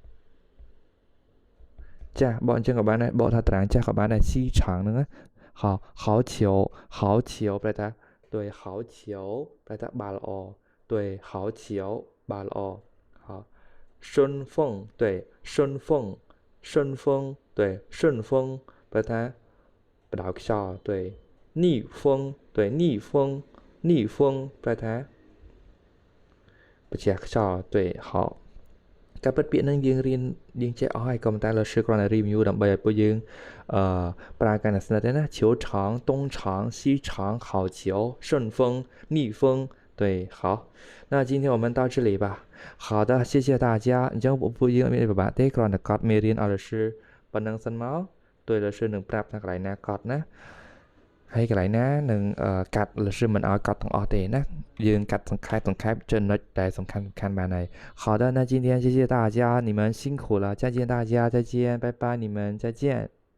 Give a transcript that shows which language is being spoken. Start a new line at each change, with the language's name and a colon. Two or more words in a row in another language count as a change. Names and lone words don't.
Khmer: ចាស់បកអញ្ចឹងក៏បានដែរបកថាតារាងចាស់ក៏បានដែរ西场ហ្នឹង好球ប្រែថា
Chinese: 对好球
Khmer: ប្រែថាបាល់ល្អ
Chinese: 对好球
Khmer: បាល់ល្អ
Chinese: 好顺风对顺风
Khmer: ប្រែថាបដៅខ្យល់
Chinese: 对逆
Khmer: 风ប្រែថាបច្ចេកខ្យល់
Chinese: 对好
Khmer: ការពិតពាក្យហ្នឹងយើងរៀនយើងចេះអស់ហើយក៏ប៉ុន្តែ老师គ្រាន់តែ review ដើម្បីឲ្យពួកយើងប្រើការស្និទ្ធទេណា
Chinese: 球场东场西场好球顺风逆风对好那今天我们到这里吧好的，谢谢大家。
Khmer: អញ្ចឹងពួកយើងអត់មានអីពិបាកទេគ្រាន់តែកត់មេរៀនឲ្យលោកsưប៉ុណ្ណឹងសិនមកដោយលោកsưនឹងប្រាប់ថាកន្លែងណាកត់ណាហើយកន្លែងណានឹងកាត់លោកsưមិនឲ្យកត់ទាំងអស់ទេណាយើងកាត់សង្ខេបចំណុចដែលសំខាន់បានហើយ
Chinese: 好的那今天谢谢大家你们辛苦了再见大家再见拜拜你们再见